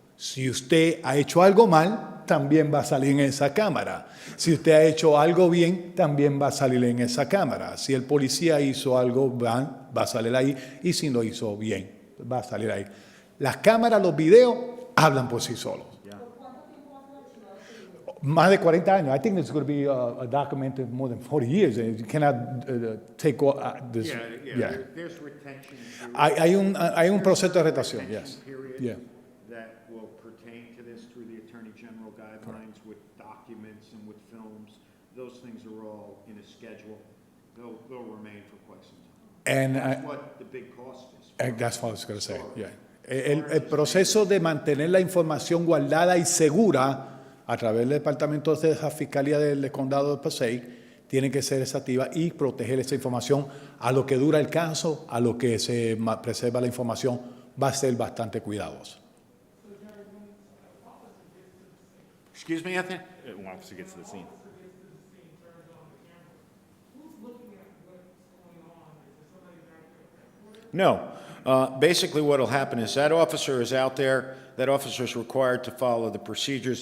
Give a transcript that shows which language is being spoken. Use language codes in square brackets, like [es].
[es] Si usted ha hecho algo mal, también va a salir en esa cámara. Si usted ha hecho algo bien, también va a salir en esa cámara. Si el policía hizo algo mal, va a salir ahí. Y si lo hizo bien, va a salir ahí. Las cámaras, los videos, hablan por sí solos. Más de 40 años. [en] I think it's going to be a document of more than 40 years. You cannot take this. There's retention. [es] Hay un proceso de retención, yes. [en] Period Yeah. that will pertain to this through the Attorney General guidelines with documents and with films. Those things are all in a schedule. They'll remain for quite some time. And That's what the big cost is. that's what I was going to say. Yeah. [es] El proceso de mantener la información guardada y segura a través del Departamento de la Fiscalía del Condado de Passaic tiene que ser desactiva y proteger esa información a lo que dura el caso, a lo que se preserva la información, va a ser bastante cuidadoso. [en] Excuse me, Anthony? One officer gets to the scene. No. Basically, what will happen is that officer is out there. That officer is required to follow the procedures.